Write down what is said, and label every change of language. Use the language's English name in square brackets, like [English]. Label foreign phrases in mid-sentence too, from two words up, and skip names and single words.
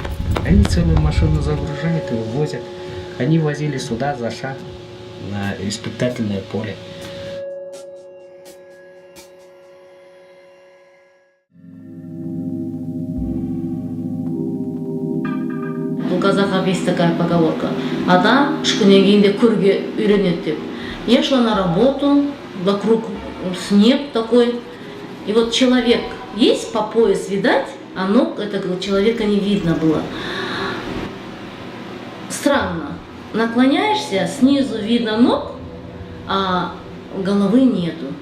[Russian] Они целую машину загружают и увозят. Они возили сюда за шаг на испытательное поле. У казахов есть такая поговорка: [Kazakh] адам үш күннен кейін де көрге үйренеді деп. [Russian] Я шла на работу, вокруг снег такой, и вот человек есть по пояс видать, а ног этого человека не видно было. Странно. Наклоняешься, снизу видно ног, а головы нету.